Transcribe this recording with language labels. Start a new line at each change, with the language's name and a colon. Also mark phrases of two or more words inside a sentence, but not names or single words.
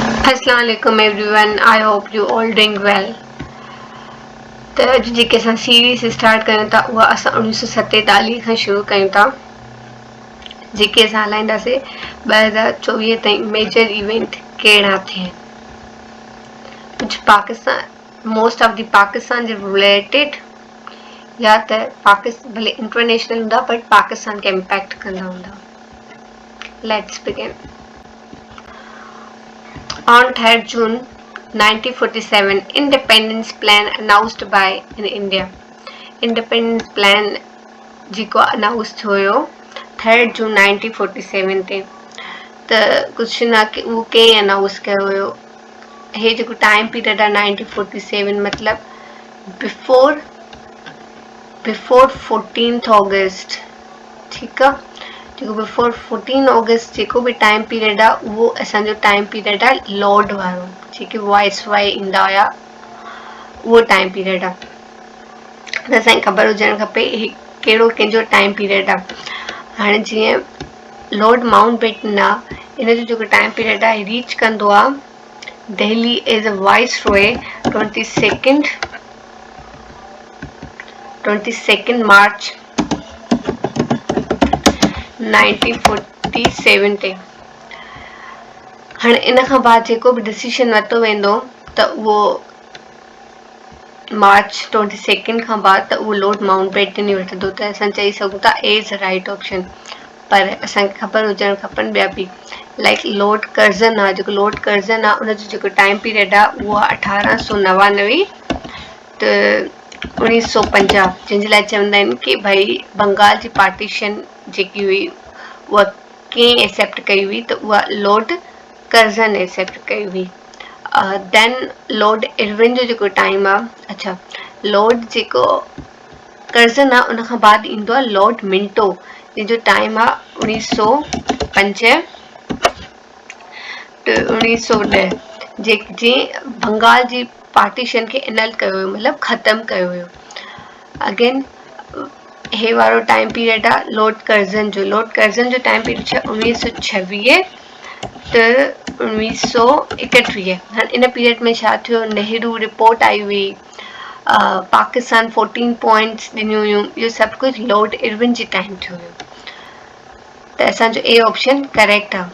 English: Assalamualaikum everyone. I hope you all doing well.
Sindhi: त अॼु जेके असां
English: series start
Sindhi: कयूं था उहा असां 1947 खां शुरू कयूं था, जेके असां हलाईंदासीं 2024 ताईं
English: major event
Sindhi: कहिड़ा थिया आहिनि, कुझु पाकिस्तान
English: most of the Pakistan
Sindhi: जे रिलेटेड या त पाकिस्तान भले इंटरनेशनल हूंदा बट पाकिस्तान खे इम्पैक्ट कंदा हूंदा.
English: let's begin. On 3rd June 1947, Independence Plan announced by in India.
Sindhi: Independence Plan जेको अनाउंस थियो 3rd June 1947 ते. त कुझु न कि उहो कंहिं अनाउंस कयो हुयो. हे जेको
English: time period
Sindhi: आहे 1947 मतिलबु बिफोर 14th August. ठीकु आहे. जेको बिफोर 14 अगस्त जेको बि
English: time period
Sindhi: आहे उहो असांजो
English: time period
Sindhi: आहे लॉर्ड वारो, जेके वॉइस वाई ईंदा हुया उहो
English: time period
Sindhi: आहे. त असांखे ख़बर हुजणु खपे ही कहिड़ो कंहिंजो
English: time period
Sindhi: आहे. हाणे जीअं लॉर्ड माउंटबेटन आहे, इन जो जेको
English: time period
Sindhi: आहे रीच कंदो आहे दिल्ली
English: as a vice roy
Sindhi: 22 मार्च 1947 ते. हाणे इन खां बाद जेको बि डिसीजन वरितो वेंदो त उहो मार्च 22 खां बाद त उहो लॉर्ड माउंटबेटन ई वठंदो. त असां चई सघूं था
English: as right option.
Sindhi: पर असांखे ख़बर हुजणु खपनि ॿिया बि, लाइक लॉर्ड कर्ज़न आहे. जेको लॉर्ड कर्ज़न आहे उनजो जेको
English: time period
Sindhi: आहे उहो 1899 त 1950, जंहिंजे लाइ चवंदा आहिनि कि भई बंगाल जी पार्टीशन जेकी हुई उहा कंहिं एक्सेप्ट कई हुई त उहा लॉर्ड कर्ज़न एक्सेप्ट कई हुई. देन लॉर्ड इरविन जो जेको
English: time,
Sindhi: अच्छा लॉर्ड जेको कर्ज़न आहे उन खां बाद ईंदो आहे लॉर्ड मिंटो, जंहिंजो टाइम आहे 1905 to 1910, जंहिं बंगाल जी पार्टीशन खे एनल कयो हुयो, मतिलबु ख़तमु कयो हुयो. अगेन हे वारो
English: time period
Sindhi: आहे लॉर्ड कर्ज़न जो. लॉर्ड कर्ज़न जो
English: time period
Sindhi: छा 1926 त 1931. हाणे इन पीरियड में छा थियो, नेहरू रिपोर्ट आई हुई, पाकिस्तान 14 पॉइंट्स ॾिनियूं हुयूं, इहो सभु कुझु लॉर्ड इरविन जे टाइम थियो हुयो. त असांजो
English: A option correct
Sindhi: आहे.